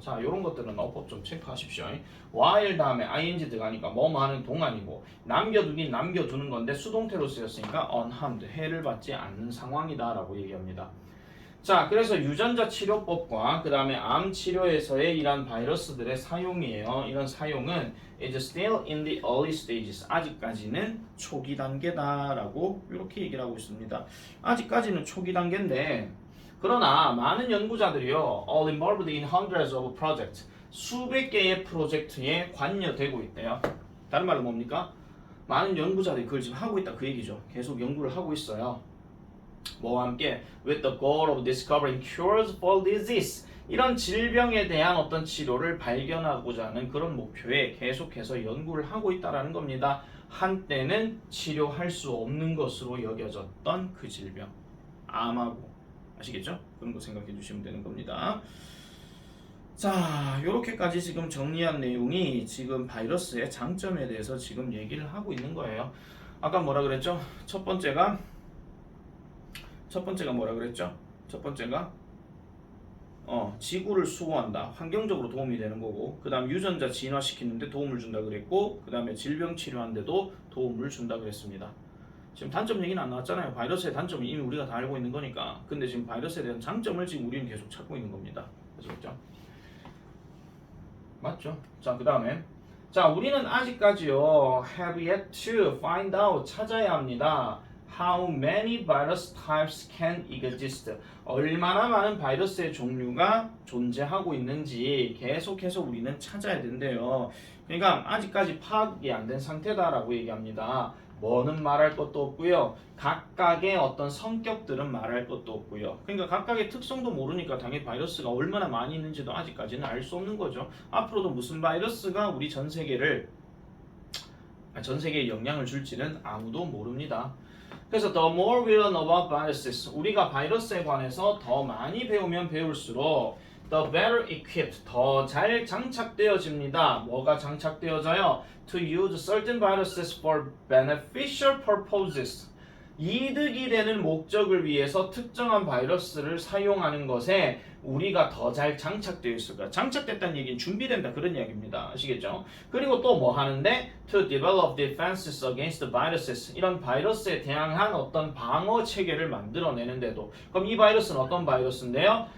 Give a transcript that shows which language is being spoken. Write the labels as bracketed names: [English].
[Korean] 자, 이런 것들은 어법 좀 체크하십시오. while 다음에 ing 들어가니까 뭐 하는 동안이고, 남겨두긴 남겨두는 건데 수동태로 쓰였으니까 unharmed, 해를 받지 않는 상황이다라고 얘기합니다. 자, 그래서 유전자 치료법과 그 다음에 암 치료에서의 이런 바이러스들의 사용이에요. 이런 사용은 [English] is still in the early stages. [Korean] 아직까지는 초기 단계다라고 이렇게 얘기를 하고 있습니다. 아직까지는 초기 단계인데, 그러나 많은 연구자들이요, [English] all involved in hundreds of projects, [Korean] 수백 개의 프로젝트에 관여되고 있대요. 다른 말로 뭡니까? 많은 연구자들이 그걸 지금 하고 있다, 그 얘기죠. 계속 연구를 하고 있어요. 뭐와 함께? [English] with the goal of discovering cures for disease. [Korean] 이런 질병에 대한 어떤 치료를 발견하고자 하는 그런 목표에 계속해서 연구를 하고 있다라는 겁니다. 한때는 치료할 수 없는 것으로 여겨졌던 그 질병, 암하고, 아시겠죠? 그런 거 생각해 주시면 되는 겁니다. 자, 요렇게까지 지금 정리한 내용이 지금 바이러스의 장점에 대해서 지금 얘기를 하고 있는 거예요. 아까 뭐라 그랬죠? 첫 번째가 뭐라 그랬죠? 첫 번째가 지구를 수호한다. 환경적으로 도움이 되는 거고, 그 다음 유전자 진화시키는데 도움을 준다 그랬고, 그 다음에 질병 치료하는데도 도움을 준다 그랬습니다. 지금 단점 얘기는 안 나왔잖아요. 바이러스의 단점은 이미 우리가 다 알고 있는 거니까. 근데 지금 바이러스에 대한 장점을 지금 우리는 계속 찾고 있는 겁니다. 그렇죠? 맞죠? 자, 그 다음에 우리는 아직까지요 [English] have yet to find out, [Korean] 찾아야 합니다. [English] How many virus types can exist? [Korean] 얼마나 많은 바이러스의 종류가 존재하고 있는지 계속해서 우리는 찾아야 된대요. 그러니까 아직까지 파악이 안 된 상태다라고 얘기합니다. 뭐는 말할 것도 없고요. 각각의 어떤 성격들은 말할 것도 없고요. 그러니까 각각의 특성도 모르니까 당연히 바이러스가 얼마나 많이 있는지도 아직까지는 알 수 없는 거죠. 앞으로도 무슨 바이러스가 우리 전 세계에 영향을 줄지는 아무도 모릅니다. 그래서 [English] the more we learn about viruses, [Korean] 우리가 바이러스에 관해서 더 많이 배우면 배울수록 [English] the better equipped, [Korean] 더 잘 장착되어집니다. 뭐가 장착되어져요? [English] To use certain viruses for beneficial purposes. [Korean] 이득이 되는 목적을 위해서 특정한 바이러스를 사용하는 것에 우리가 더 잘 장착되어 있을 거야. 장착됐다는 얘기는 준비된다 그런 이야기입니다. 아시겠죠? 그리고 또 뭐 하는데 [English] to develop defenses against viruses [Korean] 이런 바이러스에 대항한 어떤 방어 체계를 만들어내는데도 그럼 이 바이러스는 어떤 바이러스인데요?